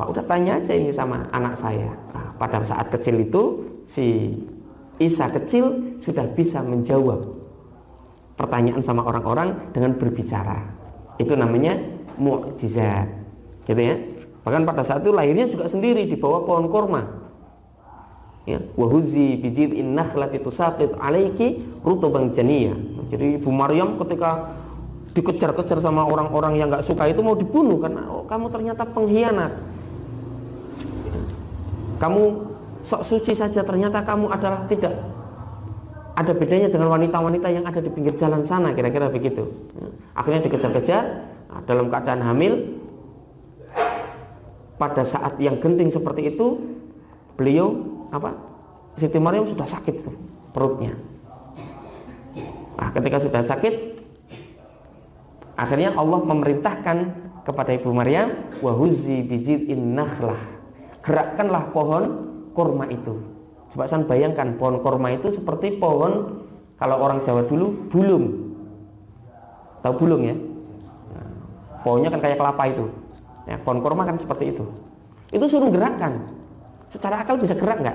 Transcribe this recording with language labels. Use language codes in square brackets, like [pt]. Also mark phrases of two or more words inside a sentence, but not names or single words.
[id] Udah tanya aja ini sama anak saya. Nah, pada saat kecil itu si Isa kecil sudah bisa menjawab pertanyaan sama orang-orang dengan berbicara. Itu namanya mukjizat, gitu ya. Bahkan pada saat itu lahirnya juga sendiri di bawah pohon korma. Ya, [ar] وهزي بجذع النخلة تساقط عليك رطبا جنيا. [id] Jadi Ibu Maryam ketika dikejar-kejar sama orang-orang yang nggak suka itu mau dibunuh karena kamu ternyata pengkhianat. Kamu sok suci saja, ternyata kamu adalah tidak ada bedanya dengan wanita-wanita yang ada di pinggir jalan sana, kira-kira begitu. Akhirnya dikejar-kejar dalam keadaan hamil. Pada saat yang genting seperti itu, beliau Siti Maryam sudah sakit perutnya. Nah, ketika sudah sakit, akhirnya Allah memerintahkan kepada Ibu Maryam, [ar] وهزي بجذع النخلة, [id] gerakkanlah pohon kurma itu. Coba san bayangkan pohon kurma itu seperti pohon, kalau orang Jawa dulu bulung. Tahu bulung ya? Nah, pohonnya kan kayak kelapa itu. Ya, pohon kurma kan seperti itu. Itu suruh gerakkan. Secara akal bisa gerak nggak?